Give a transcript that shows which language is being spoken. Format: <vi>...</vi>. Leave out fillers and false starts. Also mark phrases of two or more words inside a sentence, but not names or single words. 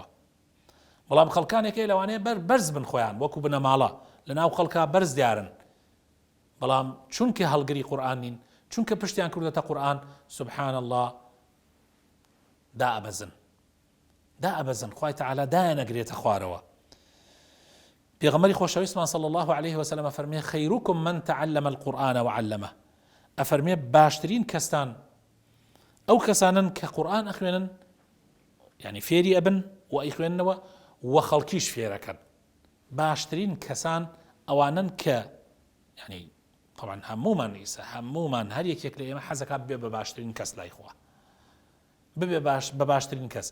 <ckb>بەڵام خەڵکانێکی لەوانەیە بەرز بن خۆیان وەکو بنەماڵە لەناو خەڵکا بەرز دیارن، بەڵام چونکە هەڵگری قورئان نین، چونکە پشتیان کردوتە قورئان،</ckb> <ar>سبحان الله</ar> <ckb>دائەبەزن خوای تعالى دایانەگرێتە خوارەوە. پێغەمبەری خۆشەویستمان</ckb> <ar>صلی الله عليه وسلم فەرمێ خەیروکم من تعلم القورآن وعلمه،</ar> <ckb>ئەفەرمێ باشترین کەسان ئەو کەسانن کە قورئان ئەخوێنن، یعنی فێری ئەبن و ئەیخوێننەوە و خەڵکیش فێرەکەن. باشترین کەسان ئەوانن کە یعنی طبعا هەمومان ئیسا هەمومان هەر یەکێک لە ئێمە حەزەکە بێ بە باشترین کەس لای خوا، ببێ بە باشترین کەس.</ckb>